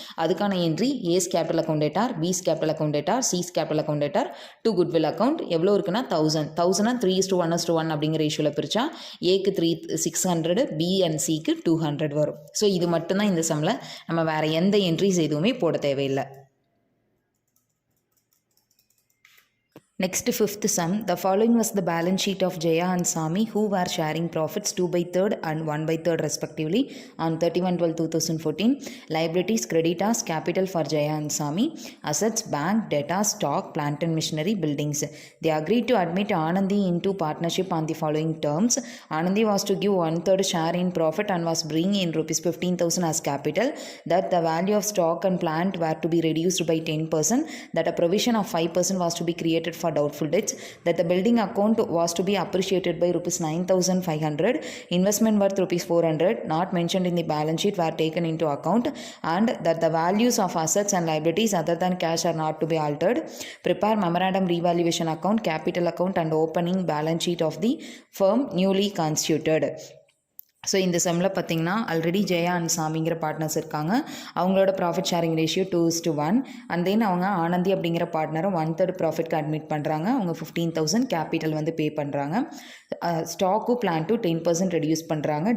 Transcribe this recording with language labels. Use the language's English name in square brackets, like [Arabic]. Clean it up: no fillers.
[Tamil] அதுக்கான entry ace capital account டேட்டார், பிஸ் capital account டேட்டார், sis capital account டேட்டார், to goodwill account எவ்வளோ இருக்குன்னா 1,000 3:1:1 அப்படிங்கிற ரேஷியோவில் பிரித்தா ஏக்கு 600, பி அண்ட் சிக்கு 200 வரும். ஸோ இது மட்டும்தான் இந்த சம்மில், நம்ம வேறு எந்த என்ட்ரிஸ் எதுவுமே போட தேவையில்லை. [English] Next, fifth sum. The following was the balance sheet of Jaya and Sami, who were sharing profits 2/3 and 1/3 respectively on 31/12/2014. Liabilities, creditors, capital for Jaya and Sami, assets, bank, debtors, stock, plant and machinery, buildings. They agreed to admit Anandi into partnership on the following terms. Anandi was to give 1/3 share in profit and was bringing in rupees 15,000 as capital. That the value of stock and plant were to be reduced by 10%. That a provision of 5% was to be created for doubtful debts, that the building account was to be appreciated by rupees 9,500, investment worth rupees 400 not mentioned in the balance sheet were taken into account, and that the values of assets and liabilities other than cash are not to be altered. Prepare memorandum revaluation account, capital account and opening balance sheet of the firm newly constituted. [Tamil] So இந்த செம்மில் பார்த்திங்கன்னா already Jaya and சாமிங்கிற partners இருக்காங்க. அவங்களோட profit sharing ratio 2:1 and then அவங்க ஆனந்தி அப்படிங்கிற பார்ட்னரும் 1/3 ப்ராஃபிட்க்கு admit பண்ணுறாங்க. அவங்க 15,000 capital வந்து பே பண்ணுறாங்க. ஸ்டாக்கும் பிளான்ட்டும் 10% ரெடியூஸ் பண்ணுறாங்க.